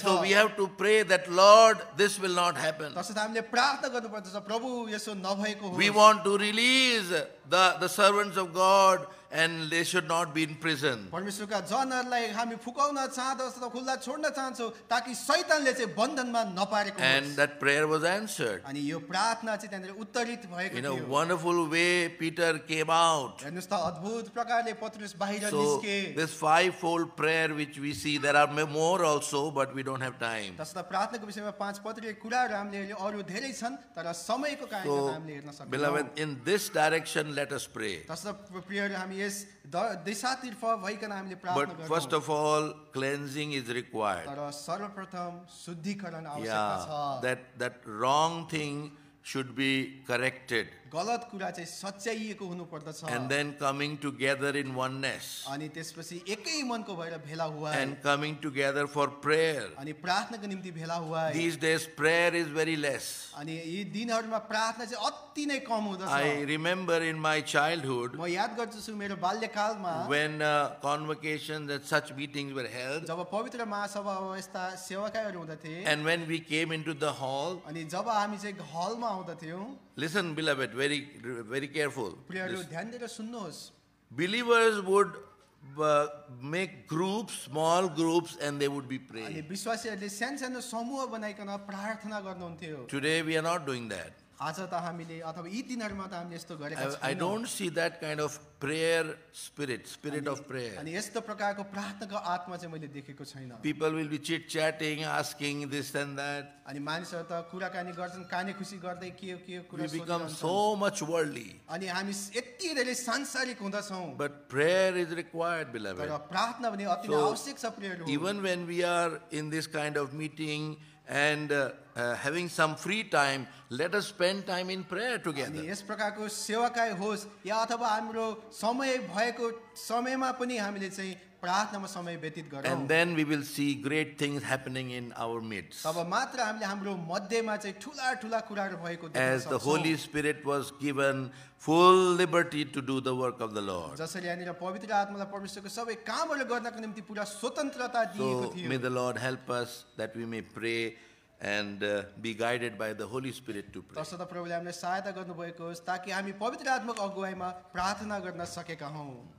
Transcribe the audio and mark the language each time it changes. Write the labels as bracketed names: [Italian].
[English] so we have to pray that, Lord, this will not happen. [Nepali] तसर्थ हामीले प्रार्थना गर्नुपर्दछ प्रभु यसो नभएको [English] We [Nepali] होस् [English] want to release the servants of God and they should not be in prison. [Nepali] परमेश्वरका जनहरूलाई हामी फुकाउन चाहँदछ र खुल्ला छोड्न चाहन्छौँ ताकि शैतानले चाहिँ बन्धनमा नपारेको [English] And [Nepali] होस् [English] that prayer was answered. [Nepali] अनि यो प्रार्थना चाहिँ त्यहाँनिर उत्तरित भएको [English] In a [Nepali] थियो [English] wonderful way, Peter came out. [Nepali] हेर्नुहोस् त अद्भुत प्रकारले पत्रुस बाहिर [English] So [Nepali] निस्के [English] this fivefold prayer which we see, there are more also, but we don't have time. [Nepali] तसर्थ प्रार्थनाको विषयमा 5 पत्रिका कुराहरू हामीले अरू धेरै छन् तर समयको कारणले [English] So, [Nepali] हामीले हेर्न सक्दैनौँ [English] beloved, in this direction, let us pray. [Nepali] तसर्थ प्रियहरू हामी यस दिशातर्फ भइकन हामीले प्रार्थना [English] But first [Nepali] गर्छौँ [English] of all, cleansing is required. [Nepali] तर सर्वप्रथम शुद्धिकरण आवश्यकता [English] Yeah, [Nepali] छ [English] that wrong thing should be corrected. [Nepali] गलत कुरा चाहिँ सच्याइएको हुनुपर्दछ [English] And then coming together in oneness. [Nepali] अनि त्यसपछि एकै मनको भएर भेला हुआ [English] And coming together for prayer. [Nepali] अनि प्रार्थनाको निम्ति भेला हुआ [English] These days, prayer is very less. [Nepali] अनि यी दिनहरूमा प्रार्थना चाहिँ अति नै कम हुँदछ [English] I remember in my childhood, [Nepali] म याद गर्छु मेरो बाल्यकालमा [English] when convocations and such meetings were held, [Nepali] जब पवित्र महासभा यस्ता सेवाकाहरू हुँदथे [English] and when we came into the hall, [Nepali] अनि जब हामी चाहिँ हलमा आउँदथ्यौँ [English] listen, beloved, very careful. [Nepali] प्रियहरू ध्यान दिएर सुन्नुहोस् [English] Believers would make groups, small groups, and they would be [Nepali] अनि [English] praying. [Nepali] विश्वासीहरूले सानो सानो समूह बनाइकन प्रार्थना गर्नुहुन्थ्यो [English] Today we are not doing that. [Nepali] आज त हामीले अथवा यी दिनहरूमा त हामीले यस्तो गरेका [English] I [Nepali] छैनौँ [English] don't see that kind of prayer spirit of prayer. [Nepali] अनि यस्तो प्रकारको प्रार्थनाको आत्मा चाहिँ मैले देखेको छैन [English] People will be chit-chatting, asking this and that. [Nepali] अनि मानिसहरू त कुराकानी गर्छन् काने खुसी गर्दै के कुरा [English] We become [Nepali] सोधिरहन्छन्। [English] so much worldly. [Nepali] अनि हामी यति धेरै सांसारिक हुँदछौँ [English] But prayer is required, [Nepali] तर [English] beloved. [Nepali] प्रार्थना भने अति नै [English] So, [Nepali] आवश्यक छ प्रियहरू [English] Even when we are in this kind of meeting and having some free time, let us spend time in prayer [Nepali] अनि [English] together. [Nepali] यस प्रकारको सेवाकाई होस् या अथवा हाम्रो समय भएको समयमा पनि हामीले चाहिँ प्रार्थनामा समय व्यतीत गरौँ [English] And then we will see great things happening in our midst. [Nepali] तब मात्र हामीले हाम्रो मध्येमा चाहिँ ठुला ठुला कुराहरू भएको देख्न [English] As the [Nepali] सक्छौँ। [English] Holy Spirit was given full liberty to do the work of the Lord. [Nepali] जसरी यहाँनिर पवित्र आत्मालाई परमेश्वरको सबै कामहरू गर्नको निम्ति पुरा स्वतन्त्रता दिएको [English] So [Nepali] थियो [English] may the Lord help us that we may pray and be guided by the Holy Spirit to pray. [Nepali] तसर्थ प्रभुले हामीलाई सहायता गर्नुभएको होस् ताकि हामी पवित्र आत्माको अगुवाईमा प्रार्थना गर्न सकेका हौँ।